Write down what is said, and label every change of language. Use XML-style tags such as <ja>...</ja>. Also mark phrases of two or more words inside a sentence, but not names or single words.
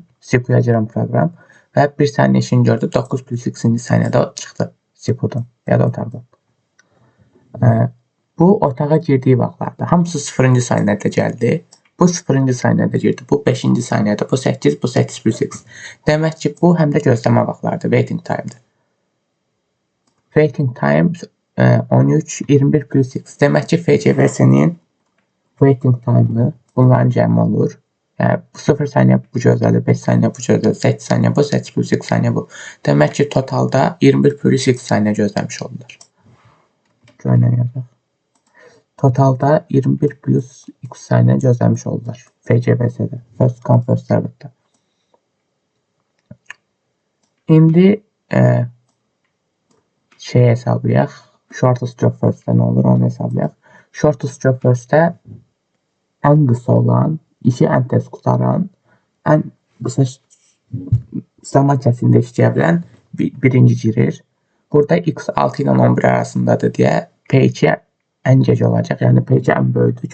<az>CPU-ya girən proqram və 1 saniyə işini gördü, 9 plus 2-ci saniyədə çıxdı CPU-dan ya da otaqdan. Bu otağa girdiyi vaxtlarda hamısı 0-cı saniyədə gəldi. Bu 0-cı saniyədə girdi, bu 5-ci saniyədə, bu 8, bu 8 plus 2. Demək ki, bu həm də gözləmə vaxtlardır,</az> <en>waiting time-dır. Waiting time 13, 21 plus 2.</en> <az>Demək ki, FCVS-nin</az> <en>waiting time-ı</en> <az>bunların cəmi olur. Yəni, 0 saniyə bu gözlədir, 5 saniyə bu gözlədir, 8 saniyə bu, 8 plus 2 saniyə bu. Demək ki, totalda 21 plus 2 saniyə gözləmiş olurlar. Görünən yazaq. Totalda 21 plus 2 saniyə gözləmiş olurlar. FCVS-də,</az> <en>first come first served-da.</en> <az>İndi hesablayaq.</az> <en>Shortest job first-də</en> <az>nə olur, onu hesablayaq.</az> <en>Shortest job first-də</en> <az>ən qısa olan, işi ən tez qutaran, ən qısa zaman kəsində işləyə bilən birinci girir. Burada x 6 ilə 11 arasındadır deyə P2 ən gec olacaq. Yəni P2 ən böyükdür.</az>